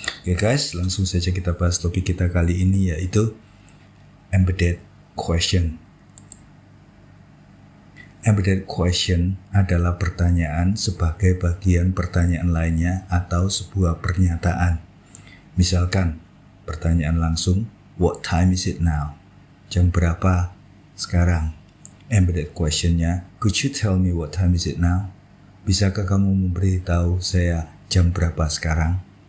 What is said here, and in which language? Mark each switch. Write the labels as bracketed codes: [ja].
[id] Oke guys, langsung saja kita bahas topik kita kali ini, yaitu embedded question. Embedded question adalah pertanyaan sebagai bagian pertanyaan lainnya atau sebuah pernyataan. Misalkan, pertanyaan langsung, [en] what time is it now? [id] Jam berapa sekarang? Embedded questionnya, [en] could you tell me what time is it now? [id] Bisakah kamu memberitahu saya jam berapa sekarang?